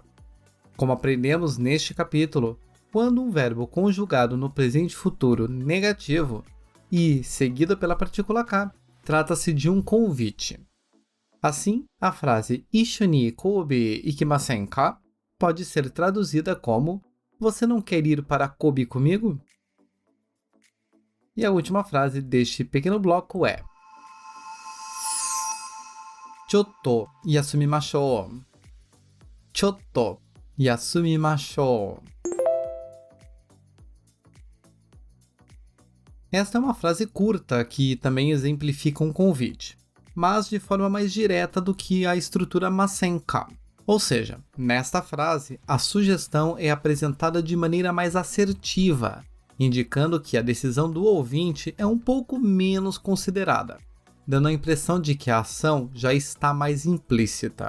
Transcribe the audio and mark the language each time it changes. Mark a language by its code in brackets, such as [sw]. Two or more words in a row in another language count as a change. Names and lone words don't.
[pt] Como aprendemos neste capítulo, quando um verbo conjugado no presente futuro negativo e seguido pela partícula K, trata-se de um convite. Assim, a frase [ja] 一緒に神戸行きませんか [pt] pode ser traduzida como Você não quer ir para Kobe comigo? E a última frase deste pequeno bloco é [ja] ちょっと休みましょう. ちょっと休みましょう. [pt] Esta é uma frase curta que também exemplifica um convite, mas de forma mais direta do que a estrutura masen-ka. Ou seja, nesta frase, a sugestão é apresentada de maneira mais assertiva, indicando que a decisão do ouvinte é um pouco menos considerada, dando a impressão de que a ação já está mais implícita.